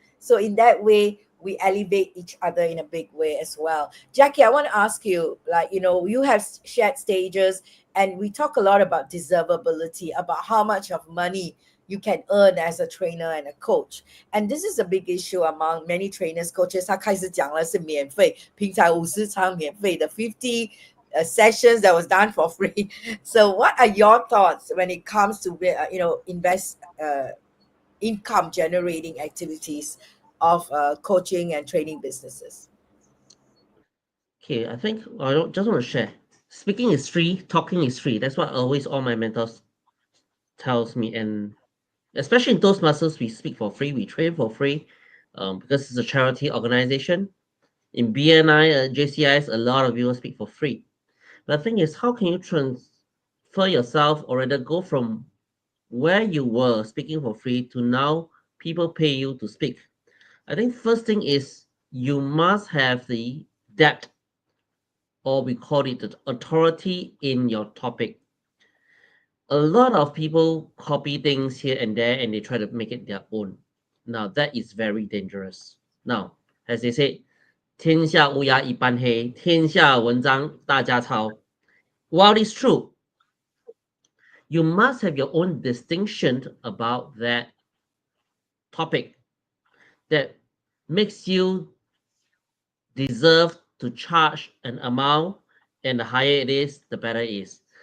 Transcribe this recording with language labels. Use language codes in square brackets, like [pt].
[en] So in that way, we elevate each other in a big way as well. Jackie, I want to ask you, like, you have shared stages and we talk a lot about deservability, about how much of money you can earn as a trainer and a coach. And this is a big issue among many trainers, coaches. [zh] 他开始讲了是免费，平常50场免费的 [en] 50 sessions that was done for free. So what are your thoughts when it comes to invest income generating activities of coaching and training businesses? Okay, I think I just want to share. Speaking is free, talking is free. That's what always all my mentors tells me, and especially in Toastmasters, we speak for free, we train for free, because it's a charity organization. In BNI, JCIs, a lot of you speak for free. But the thing is, how can you transfer yourself or rather go from where you were speaking for free to now people pay you to speak? I think first thing is you must have the depth, or we call it the authority in your topic. A lot of people copy things here and there and they try to make it their own. Now that is very dangerous. Now, as they say, [zh] 天下乌鸦一般黑，天下文章大家抄. [en] While it's true, you must have your own distinction about that topic that makes you deserve to charge an amount, and the higher it is, the better it is.